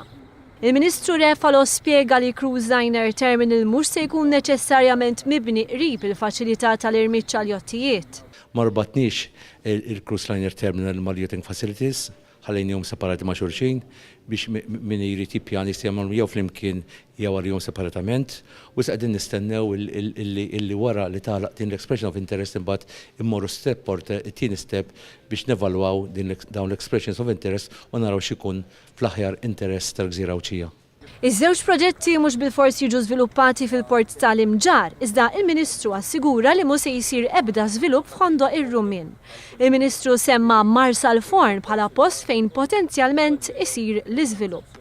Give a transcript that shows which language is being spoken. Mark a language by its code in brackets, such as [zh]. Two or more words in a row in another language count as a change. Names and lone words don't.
[mt] Il-Ministru Refalo spjega li Cruise Liner Terminal mhux se jkun neċessarjament mibni qrib il-faċilità tal-irmiġġ għal-jottijiet. Ma rbatniex il-Cruise Liner Terminal mal- [en] yachting facilities, [mt] ħallejnihom separati ma' xulxin biex min jrid jippjani jagħmlu jew flimkien jew għalihom separatament, u issa qegħdin nistennew illi wara li tagħlaq din l- [en] expression of interest [mt] imbagħad immorru step it-tieni step biex nevalwaw dawn l- [en] expressions of interest [mt] u naraw x'ikun fl-aħjar interess tal-Gżira Awċija. Iż-żewġ proġetti mhux bil-fors jiġu żviluppati fil-Port tal-Imġar, iżda il-Ministru assigura li mhux se jsir ebda żvilupp f'Ħondoq ir-Rumien. Il-Ministru semma Marsalforn bħala post fejn potenzjalment isir l-iżvilupp.